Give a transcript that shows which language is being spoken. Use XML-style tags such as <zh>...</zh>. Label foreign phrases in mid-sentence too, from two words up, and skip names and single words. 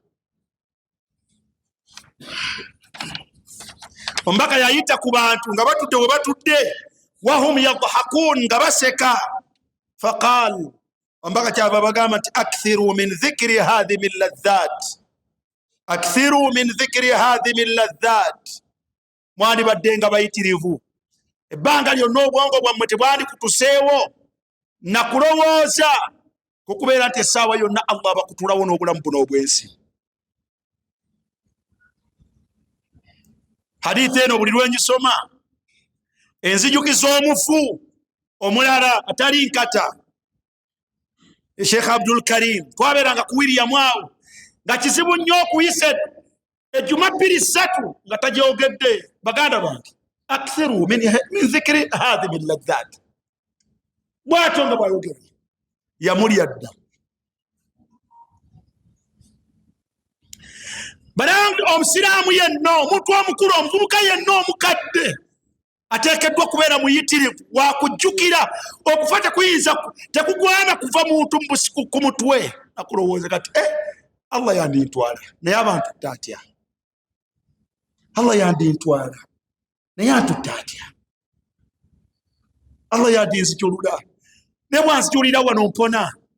<lg>ombaka yayita ku bantu nga batudde we batudde</lg> <ar>وهم يضحكون</ar> <lg>nga baseka faqal ombaka kyava bagamba nti</lg> <ar>أكثروا من ذكر هاذم من اللذات أكثروا من ذكر هاذم من اللذات</ar> <lg>mwandi badde nga bayitirivu ebbanga lyonna obwongo bwammwe tebwandi kutuseewo nakulowooza kukubeera nti essaawa yonna Allah bakutulawo n'obulamu buno obwensi hadith eno buli lwenjisoma enzijukiza omufu omulala atali nkata Sheikh Abdul Karim twabeeranga ku William awo nga kizibu nnyo okuyisa ejjuma bbiri ssatu nga tagyogedde baganda bange</lg> <ar>أكثروا من ذكر هاذم من اللذات</ar> <lg>bw'atyo nga bwayogera yamulya dda banange omusiraamu yenna omuntu omukulu omuvubuka yenna omukadde ateekeddwa kubeera muyitirivu wakujjukira okufa tekugwana kuva muntu ku mutwe akulowooza kati Allah yandintwala naye abantu tatya Allah yandintwala naye atutte atya Allah yadinzijulula ne bwanzijulira wano mpona.</lg>